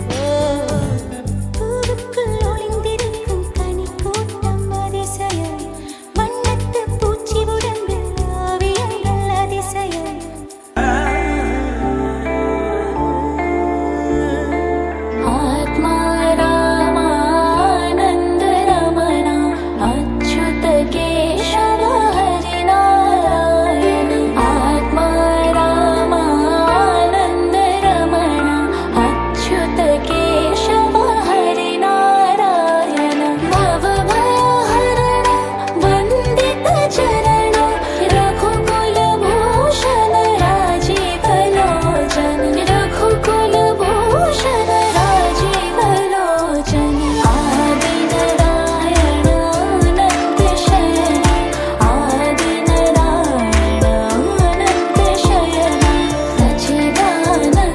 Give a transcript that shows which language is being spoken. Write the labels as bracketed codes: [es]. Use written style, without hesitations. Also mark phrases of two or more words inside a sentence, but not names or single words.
[ta] பூவுக்குள் ஒளிந்திருக்கும் கனிக்கூட்டம் அதிசயம் வண்ணத்து பூச்சி உடம்பில் ஓவியங்கள் அதிசயம் [sa] आत्मा रामानन्द रमणा अच्युत केशव हरि नारायण आत्मा रामानन्द रमणा अच्युत केशव हरि नारायण भवभयहरण वन्दित சரண ரಘುಕುಲ ಭೂಷಣ ರಾಜೀವ ಲೋಚನ ರಘುಕುಲ ಭೂಷಣ ರಾಜೀವ ಲೋಚನ ಆದಿ ನಾರಾಯಣ ಅನಂತ ಶಯನ ಆದಿ ನಾರಾಯಣ ಅನಂತ ಶಯನ ಸಚ್ಚಿದಾನಂದ